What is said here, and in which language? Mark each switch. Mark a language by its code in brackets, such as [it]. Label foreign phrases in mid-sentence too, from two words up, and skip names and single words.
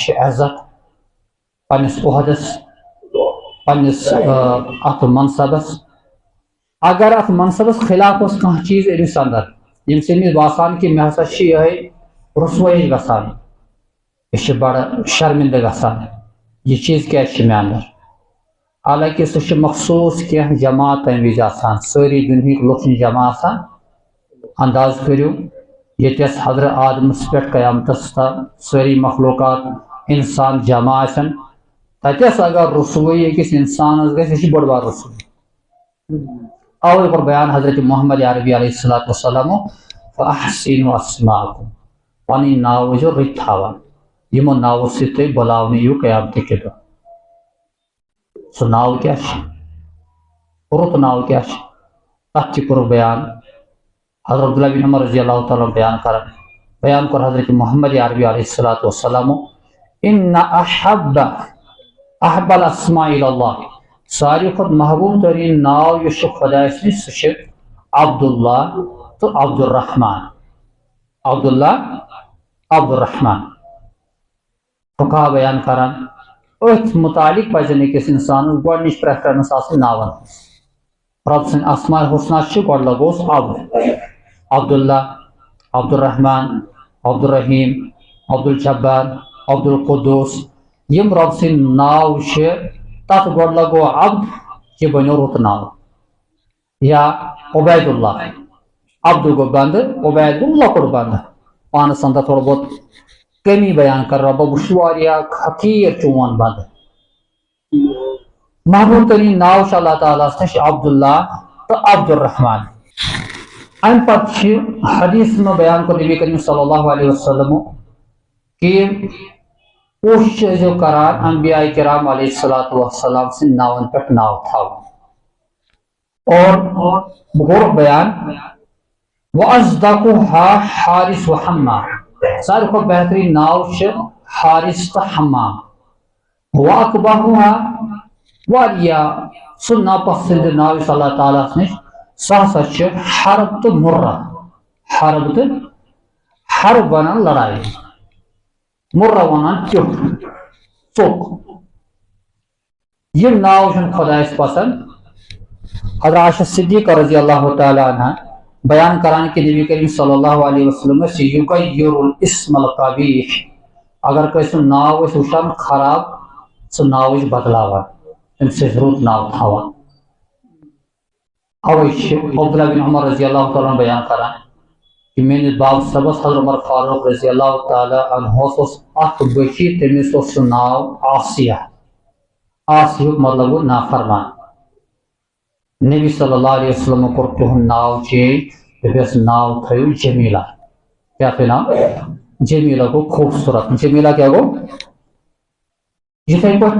[ks] چھِ عزت پننس عہدس پننس اتھ منصبس اگر اتھ منصبس خلاف اوس کانٛہہ چیز أمِس اندر ییٚمہِ سۭتۍ أمِس باسان کہ مےٚ ہسا چھِ یِہے رسوٲیی گژھان یہ چھِ بڑا شرمندہ گژھان یہ چیز کیا چھِ مےٚ اندر حالانکہ سُہ چھِ مخصوٗص کینٛہہ جماعت تمہِ وِزِ آسان سٲری دُنہِکۍ لُکھ چھِ جمع آسان انداز کٔرِو ییٚتٮ۪س حضرت آدمس پٮ۪ٹھ قیامتس تام سٲری مخلوقات انسان جمع آسن تتٮ۪س اگر رسوٲیی أکِس انسانس گژھِ یہِ چھِ بٔڑ بار رسوٲیی اوے کوٚر بیان حضرت محمد عربی [ar] علیہ الصلوۃ والسلام فاحسنوا اسماءکم [ks] پنٕنۍ ناو ٲسۍزیو رٕتۍ تھاوان یمو ناوو سۭتۍ تُہۍ بُلاونہٕ یِیِو قیامتہِ کہِ دۄہ سُہ ناو کیا رُت ناو کیا تتھ تہِ کوٚر بیان حضرت عبداللہ بن عمر [ar] رضی اللہ تعالیٰ [ks] بیان کران بیان کوٚر حضرت محمد عربی [ar] علیہ الصلوۃ والسلام ان احب الاسماء الی اللہ [ks] ساروی کھۄتہٕ محبوب ترین ناو یُس چھُ خۄدایس نِش سُہ چھُ عبداللہ تہٕ عبدالرحمان عبداللہ عبدالرحمان فقہ بیان کران ات متعلق پزن أکس انسانس گۄڈنِچ پریفرنس آسٕنۍ ناون رب سٕنٛدۍ اسماء الحسنہ چھِ گۄڈٕ لگوس عبداللہ عبدالرحمان عبدالرحیم عبدالجبار عبدالقدوس یم رب سٕنٛدۍ ناو چھِ تتھ گۄڈٕ لگو عبد یہِ بنیو رُت ناو یا عبید اللہ عبد گو بند عبید گو لۄکُٹ بند پانس اندر تھوڑا بہت کمی بیان کر ربا بہٕ چھُس واریاہ حقیٖر چون بند محبوب ترین ناو چھُ اللہ تعالیٰ نش عبداللہ تو عبدالرحمان ام پتہ حدیث میں بیان کر نبی کریم [ar] صلی اللہ علیہ وسلم [ks] کہ کوشش ٲسۍزیو کران انبیاء کرام [ar] علیہ الصلوۃ والسلام [ks] سٕنٛدۍ ناون پٮ۪ٹھ ناو تھاوُن اور بہٕ کوٚرُکھ بیان وَأَصْدَقُهَا حارث و حمام ساروی کھۄتہٕ بہترین ناو چھِ حارث تہٕ حمام وَأَقْبَحُهَا واریاہ سُہ ناپسند ناو یُس اللہ تعالیٰ نش سُہ ہسا چھُ حرب تہٕ مُرہ حرب تہٕ حرب ونان لڑائی مُرہ ونان ٹیوٚٹھ ژوٚک یِم ناو چھُنہٕ خۄدایس پسند حضرت عائشہ صدیقہ [ar] رضی اللہ تعالیٰ عنہ [ks] بیان کران کہ نبی کریم [ar] صلی اللہ علیہ وسلم یغیر الاسم القبیح [ks] اگر کٲنٛسہِ ہُنٛد ناو ٲسۍ وٕچھان خراب سُہ ناو ٲسۍ بدلاوان تٔمِس ٲسۍ رُت ناو تھاوان اوے چھِ عبداللہ بن عمر [ar] رضی اللہ تعالیٰ [ks] بیان کران کہ میٲنِس باب صبس حضرت عمر فاروق [ar] رضی اللہ تعالیٰ [ks] عنہس اوس اکھ بچی تٔمِس اوس سُہ ناو آسیہ آسیہُک مطلب گوٚو نافرمان نبی [ar] صلی اللہ علیہ وسلم [ks] کوٚر تِہُنٛد ناو چینج دوٚپٮ۪س ناو تھٲیِو جمیلہ کیٛاہ پیٚیہِ ناو جمیلہ گوٚو خوٗبصوٗرت جمیلہ کیٛاہ گوٚو یِتھے پٲٹھۍ